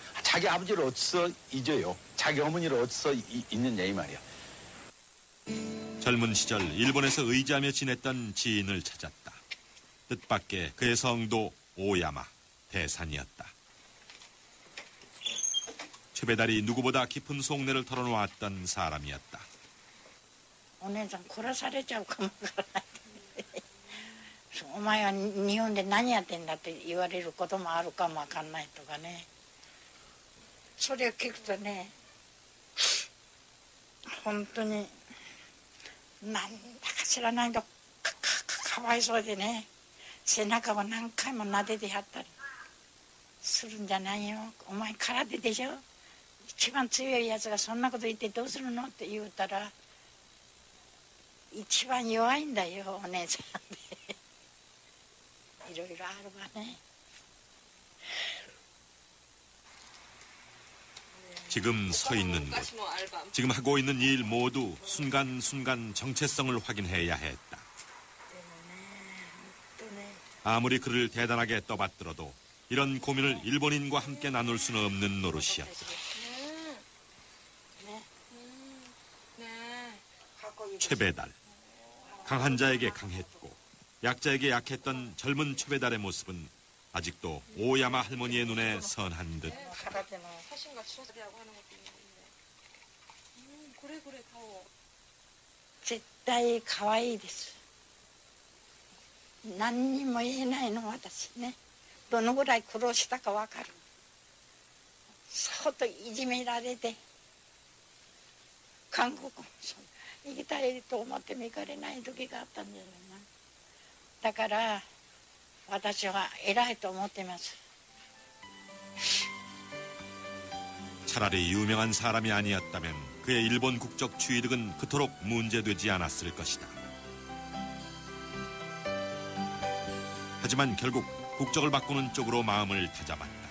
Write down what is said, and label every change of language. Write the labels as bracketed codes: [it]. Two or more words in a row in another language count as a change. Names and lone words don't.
[ko] 자기 아버지를 어디서 잊어요. 자기 어머니를 어디서 잊느냐 이 말이야. 젊은 시절 일본에서 의지하며 지냈던 지인을 찾았다. 뜻밖의 그의 성도 오야마 대산이었다. 최배달이 누구보다 깊은 속내를 털어놓았던 사람이었다. [ja] お姉さん殺されちゃうかもわからないお前は日本で何やってんだって言われることもあるかもわかんないとかねそれを聞くとね本当になんだか知らないの かわいそうでね背中を何回も撫でてやったりするんじゃないよお前空手でしょ一番強いやつがそんなこと言ってどうするのって言うたら一番弱いんだよお姉さんでいろいろあるわね [ko] 지금 서 있는 곳, 지금 하고 있는 일 모두 순간순간 정체성을 확인해야 했다. 아무리 그를 대단하게 떠받들어도 이런 고민을 일본인과 함께 나눌 수는 없는 노릇이었다. 최배달. 강한 자에게 강했고 약자에게 약했던 젊은 최배달의 모습은 아직도 오야마 할머니의 눈에 선한 듯. [ja] 絶対可愛いです。何にも言えないの私ね。どのぐらい苦労したかわかる。相当いじめられて、韓国も行きたいと思っても行かれない時があったんじゃないな。だから私は偉いと思ってます。 [ko] 차라리 유명한 사람이 아니었다면 그의 일본 국적 취득은 그토록 문제되지 않았을 것이다. 하지만 결국 국적을 바꾸는 쪽으로 마음을 다잡았다.